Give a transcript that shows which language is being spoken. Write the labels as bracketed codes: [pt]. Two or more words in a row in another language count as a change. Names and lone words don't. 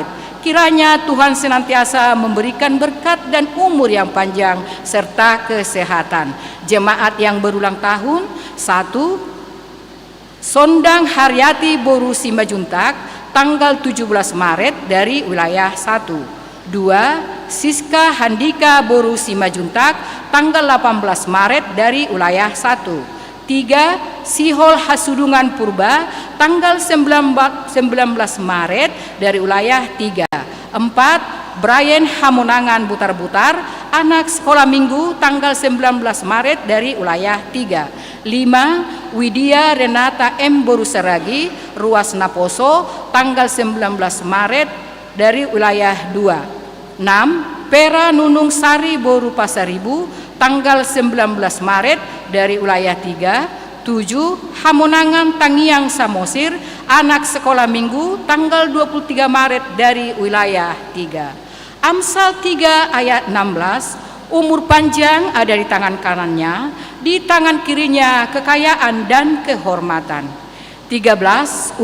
[id] Kiranya Tuhan senantiasa memberikan berkat dan umur yang panjang serta kesehatan. Jemaat yang berulang tahun. 1. Sondang Haryati Boru Simajuntak, tanggal 17 Maret, dari wilayah 1. 2. Siska Handika Boru Simajuntak, tanggal 18 Maret, dari wilayah 1. 3. Sihol Hasudungan Purba, tanggal 19 Maret, dari wilayah 3. 4. Brian Hamonangan Butar-Butar, anak sekolah minggu, tanggal 19 Maret, dari wilayah 3. 5. Widya Renata M. Borusaragi, Ruas Naposo, tanggal 19 Maret, dari wilayah 2. 6. Pera Nunung Sari Boru Pasaribu, tanggal 19 Maret, dari wilayah 3. 7. Hamonangan Tangiang Samosir, anak sekolah minggu, tanggal 23 Maret, dari wilayah 3. Amsal 3 ayat 16, umur panjang ada di tangan kanannya, di tangan kirinya kekayaan dan kehormatan. 13.